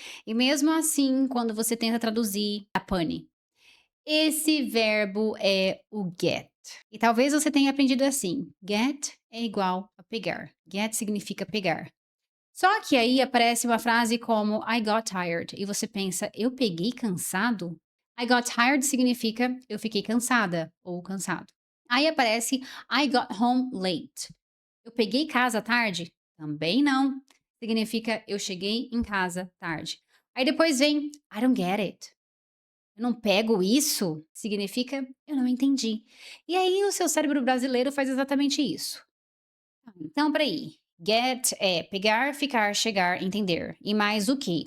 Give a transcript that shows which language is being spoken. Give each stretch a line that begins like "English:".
Portuguese: E mesmo assim, quando você tenta traduzir, a pane. Esse verbo é o get. E talvez você tenha aprendido assim: get é igual a pegar. Get significa pegar. Só que aí aparece uma frase como
English: I got tired
Portuguese: e você pensa, eu peguei cansado?
English: I got tired
Portuguese: significa eu fiquei cansada ou cansado. Aí aparece
English: I got home late.
Portuguese: Eu peguei casa tarde? Também não. Significa eu cheguei em casa tarde. Aí depois vem
English: I don't get it.
Portuguese: Eu não pego isso? Significa eu não entendi. E aí o seu cérebro brasileiro faz exatamente isso. Então, peraí. Get é pegar, ficar, chegar, entender. E mais o que?